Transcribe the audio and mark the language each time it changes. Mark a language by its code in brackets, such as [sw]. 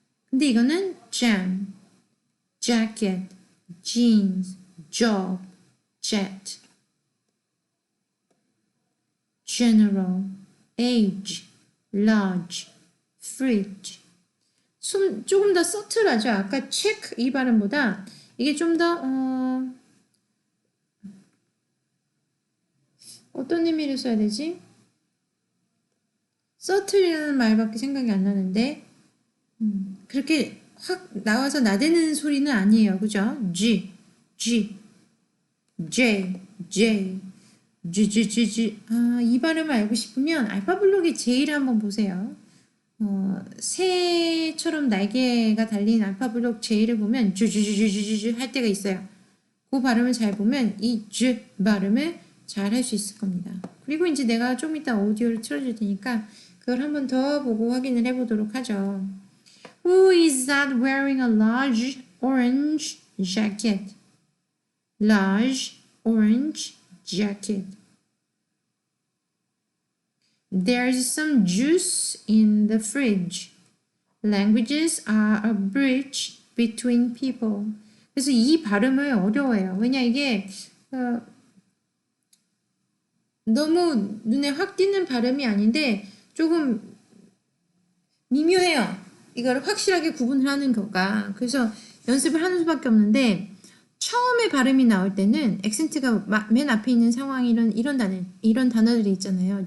[ko] 근데 이거는 [en] jam, jacket, jeans, job, jet, general, age, large, fridge. [ko] 조금 더 서틀하죠. 아까 check 이 발음보다 이게 좀 더 어떤 의미로 써야 되지? 서틀이라는 말밖에 생각이 안 나는데 그렇게 확 나와서 나대는 소리는 아니에요. 그죠? G, G, J, J, G, G, G, G. 이 발음을 알고 싶으면 알파블록의 J를 한번 보세요. 새처럼 날개가 달린 알파블록 J를 보면 주주주주주주 할 때가 있어요. 그 발음을 잘 보면 이 주 발음을 잘 할 수 있을 겁니다. 그리고 이제 내가 좀 이따 오디오를 틀어줄 테니까 그걸 한번 더 보고 확인을 해보도록 하죠. [en] Who is that wearing a large orange jacket? Large orange jacket. There's some juice in the fridge. Languages are a bridge between people. [ko] 그래서 이 발음을 어려워해요. 왜냐 이게 너무 눈에 확 띄는 발음이 아닌데 조금 미묘해요. 이거를 확실하게 구분을 하는 거가. 그래서 연습을 하는 수밖에 없는데 처음에 발음이 나올 때는 액센트가 맨 앞에 있는 상황이 이런 단어들이 있잖아요.